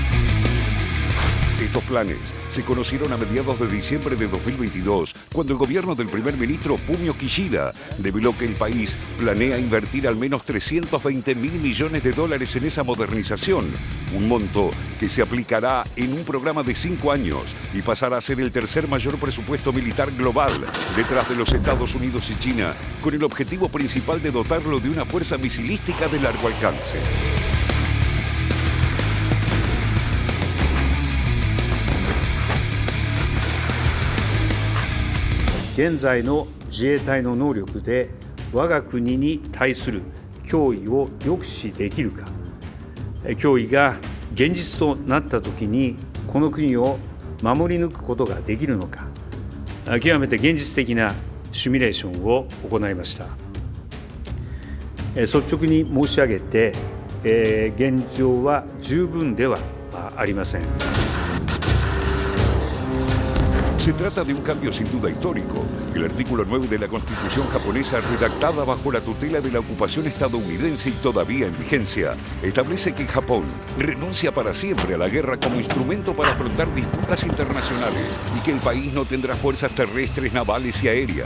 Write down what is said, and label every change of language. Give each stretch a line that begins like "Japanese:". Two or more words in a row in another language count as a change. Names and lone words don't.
Spanish: Estos planes se conocieron a mediados de diciembre de 2022, cuando el gobierno del primer ministro Fumio Kishida reveló que el país planea invertir al menos $320 mil millones en esa modernización, un monto que se aplicará en un programa de 5 años y pasará a ser el tercer mayor presupuesto militar global, detrás de los Estados Unidos y China, con el objetivo principal de dotarlo de una fuerza misilística de largo alcance.
Japanese: 現在の自衛隊の能力で我が国に対する脅威を抑止できるか、脅威が現実となったときにこの国を守り抜くことができるのか、極めて現実的なシミュレーションを行いました。率直に申し上げて、現状は十分ではありません。
Spanish: Se trata de un cambio sin duda histórico. El artículo 9 de la Constitución japonesa, redactada bajo la tutela de la ocupación estadounidense y todavía en vigencia, establece que Japón renuncia para siempre a la guerra como instrumento para afrontar disputas internacionales y que el país no tendrá fuerzas terrestres, navales y aéreas.